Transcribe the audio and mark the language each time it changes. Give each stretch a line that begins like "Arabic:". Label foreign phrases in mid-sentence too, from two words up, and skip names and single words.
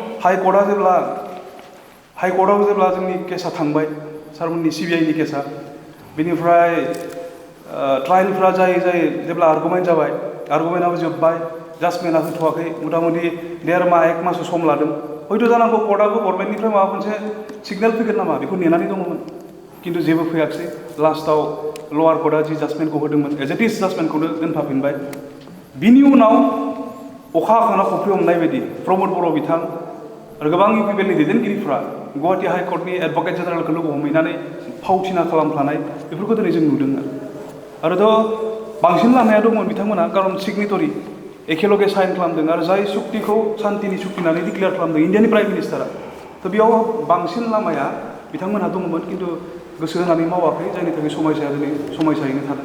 Bodo: हाइकर्टआव जेब्ला जोंनि केसा थांबाय सारमोननि CBIनि केसा बेनिफ्राय ट्रायलफ्रा जायै जेब्ला आर्गुमेन्ट जाबाय आर्गुमेन्टआबो जोब्बाय जाजमेन्टआ होथ'वाखै मथा मथि 1.5 माह 1 माससो सम लादों हयथ' जानांगौ कर्टआबो गभर्नमेन्टनिफ्राय माबा मोनसे सिगनेल फैगोन नामा बेखौ नेनानै दङमोन खिन्थु जेबो फैयाखिसै लास्टआव लवार कर्टआ जि जाजमेन्टखौ होदोंमोन
English: as it
Bodo: इज जाजमेन्टखौनो दोनफाफिनबाय बिनि उनाव अखा हाखांना खफ्रि हमनाय बायदि प्रमद बर' बिथां आरो गोबां UPPLनि दैदेनगिरिफ्रा गुवाहाटि हाइकर्टनि एडभकेट जेनेरेलखौ लोगो हमहैनानै फावथिना खालामफ्लानाय बेफोरखौ दिनै जों नुदों आरोथ' बांसिन लामाया दंमोन बिथांमोना खारन सिगनेटरि एखेलगे साइन खालामदों आरो जाय सुक्तिखौ सान्तिनि सुक्ति होननानै डिक्लेयार खालामदों इन्डियानि प्राइम मिनिस्टारा थ' बेयाव बांसिन लामाया बिथांमोनहा दंमोन खिन्थु गोसो होनानै मावाखै जायनि थाखाय समायसायैनो थादों